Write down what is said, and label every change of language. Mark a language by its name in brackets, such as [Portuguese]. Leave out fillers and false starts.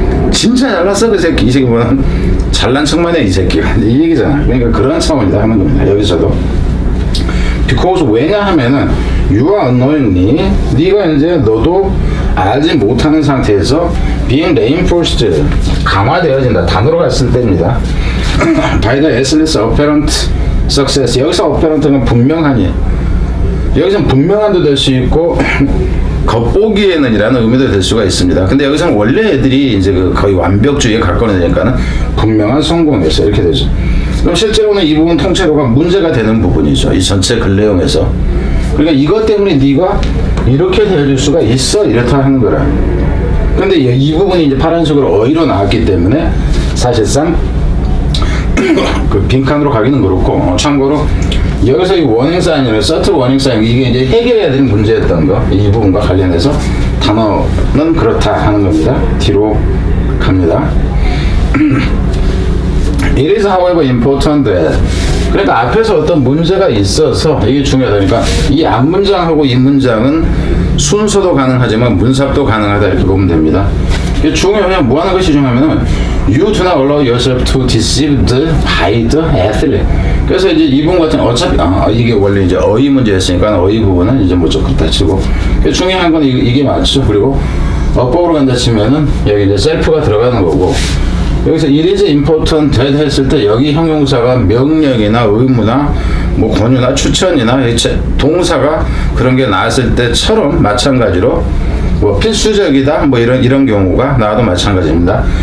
[Korean] 진짜 잘났어 그 새끼. 이 새끼 뭐는 잘난 척만 해 이 새끼가, 이 얘기잖아. 그러니까 그런 차원이다 하는 겁니다. 여기서도 because, 왜냐하면은 [English] you are unknowingly, [Korean] 네가 이제 너도 알지 못하는 상태에서 [English] being reinforced, [Korean] 강화되어진다, 단어로 갔을 때입니다. [English] by the essence apparent success. [Korean] 여기서 apparent는 분명하니, 여기서는 분명한도 될 수 있고 겉보기에는 이라는 의미도 될 수가 있습니다. 근데 여기서는 원래 애들이 이제 거의 완벽주의에 가까운 애니까는 분명한 성공이었어요. 이렇게 되죠. 그럼 실제로는 이 부분 통째로가 문제가 되는 부분이죠. 이 전체 글 내용에서. 그러니까 이것 때문에 네가 이렇게 되어질 수가 있어, 이렇다 하는 거라. 근데 이 부분이 이제 파란색으로 어휘로 나왔기 때문에 사실상 그 빈칸으로 가기는 그렇고, 참고로 여기서 이 워닝 사인이나 서트 워닝 사인, 이게 이제 해결해야 되는 문제였던 거, 이 부분과 관련해서 단어는 그렇다 하는 겁니다. 뒤로 갑니다. [English] It is however important that, [Korean] 그러니까 앞에서 어떤 문제가 있어서 이게 중요하다. 그러니까 이 앞문장하고 이 문장은 순서도 가능하지만 문sab도 가능하다, 이렇게 보면 됩니다. 이게 중요하면 뭐 하는 것이 중요하면은 [English] You do not allow yourself to deceive by the athlete. [Korean] 그래서 이제 이 부분 같은 어차피 이게 원래 이제 어휘 문제였으니까 어휘 부분은 이제 뭐 조금 다치고, 중요한 건 이게 맞죠. 그리고 어법으로 간다 치면은 여기 이제 셀프가 들어가는 거고, 여기서 [English] it is important that [Korean] 했을 때 여기 형용사가 명령이나 의무나 뭐 권유나 추천이나 동사가 그런 게 나왔을 때처럼 마찬가지로 뭐 필수적이다 뭐 이런 경우가 나와도 마찬가지입니다.